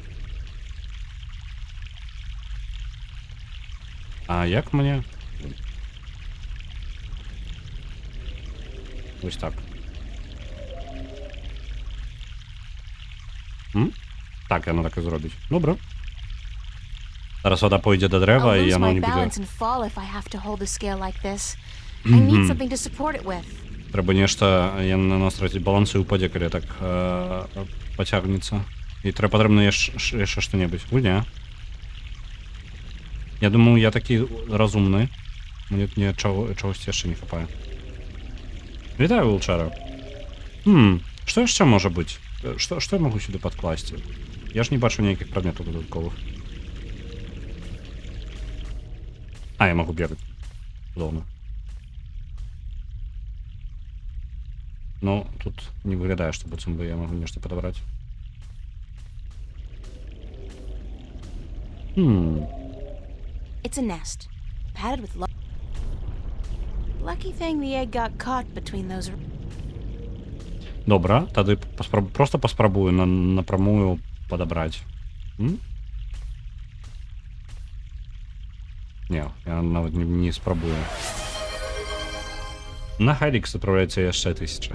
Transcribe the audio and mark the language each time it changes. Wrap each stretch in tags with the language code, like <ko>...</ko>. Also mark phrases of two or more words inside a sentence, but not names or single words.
<be>А як мне? Вось так. Так, яно так і зробіць. Добра. Зараз вода пойдзе да дрэва,</be> <en>I'll</en> <be>і</be> <en>lose</en> <be>яно</be> <en>my</en> <be>не будзе...</be> <en>balance and fall if I have to hold a scale like this. I need something to support it with.</en> <be>Трэба нешта, яно на нас траціць баланс і упадзе, калі так пацягнецца. І патрэбна яшчэ што-небудзь. Гульня. Я думаю, я такі разумны. Мне чагосьці яшчэ не хапае. Вітаю, Вулчара. Што яшчэ можа быць? Што я магу сюды падкласці? Я ж не бачу ніякіх прадметаў дадатковых. А, я магу бегаць. Цудоўна. Ну, тут не выглядае, што быццам бы я магу нешта падабраць.</be> <en>It's a nest, padded with lucky thing the egg got caught between those.</en> <be>Добра, тады просто паспрабую напрамую падабраць. Не, я нават не спрабую. На Хайрікс адпраўляецца яшчэ 1000.</be>